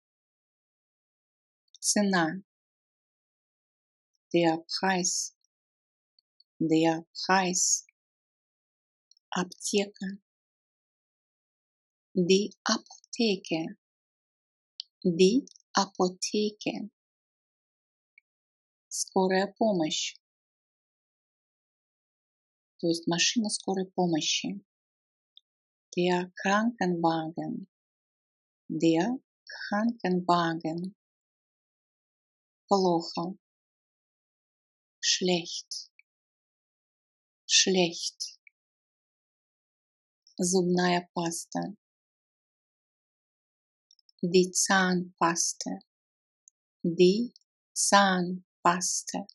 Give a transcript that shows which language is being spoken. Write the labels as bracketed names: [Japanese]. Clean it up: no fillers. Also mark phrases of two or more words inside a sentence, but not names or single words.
[German] цена, der Preis, der Preis, аптека, die Apotheke, die Apotheke, [Russian] скорая помощь, то есть машина скорой помощи, [German] der Krankenwagen, der Krankenwagen, плохо, schlecht, schlecht, [Russian] зубная паста, [German] die Zahnpaste, die Zahnpaste,